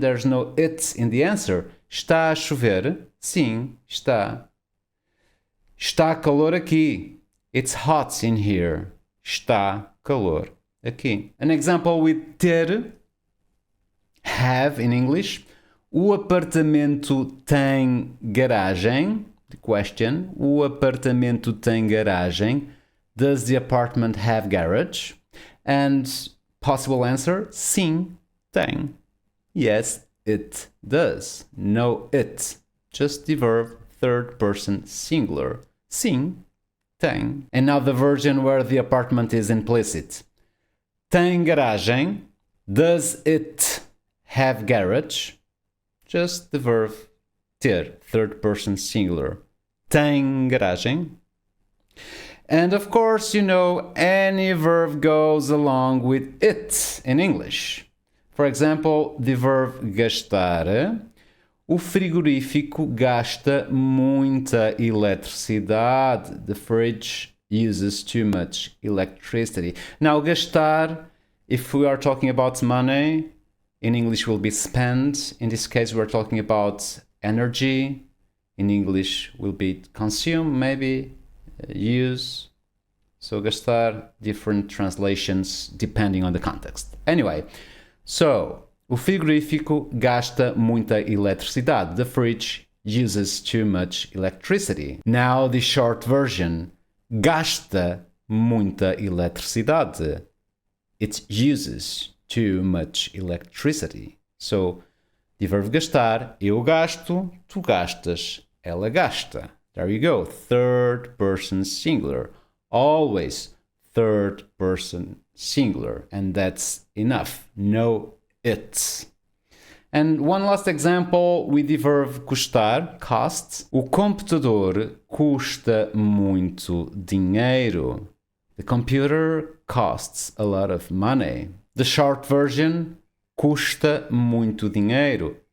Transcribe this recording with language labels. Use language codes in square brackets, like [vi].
[en] There's no it in the answer. [pt] Está a chover? Sim, está. Está calor aqui. [en] It's hot in here. [pt] Está calor aqui. [en] An example with ter, have in English. [pt] O apartamento tem garagem? [en] The question. [pt] O apartamento tem garagem? [en] Does the apartment have garage? And possible answer, [pt] sim, tem. [en] Yes, it does. No it. Just the verb third person singular. [pt] Sim, tem. [en] And now the version where the apartment is implicit. [pt] Tem garagem. [en] Does it have garage? Just the verb ter, third person singular. [pt] Tem garagem. [en] And of course, you know, any verb goes along with it in English. For example, the verb gastar. [pt] O frigorífico gasta muita eletricidade. [en] The fridge uses too much electricity. Now, gastar, if we are talking about money, in English will be spend. In this case, we're talking about energy. In English will be consume, maybe, use. So, gastar, different translations depending on the context. Anyway, so, [pt] o frigorífico gasta muita eletricidade. [en] The fridge uses too much electricity. Now the short version. [pt] Gasta muita eletricidade. [en] It uses too much electricity. So, the verb [pt] gastar, eu gasto, tu gastas, ela gasta. [en] There you go. Third person singular. Always third person singular. And that's enough. No it. And one last example with the verb custar, cost. [pt] O computador custa muito dinheiro. [en] The computer costs a lot of money. The short version, [pt] custa muito dinheiro.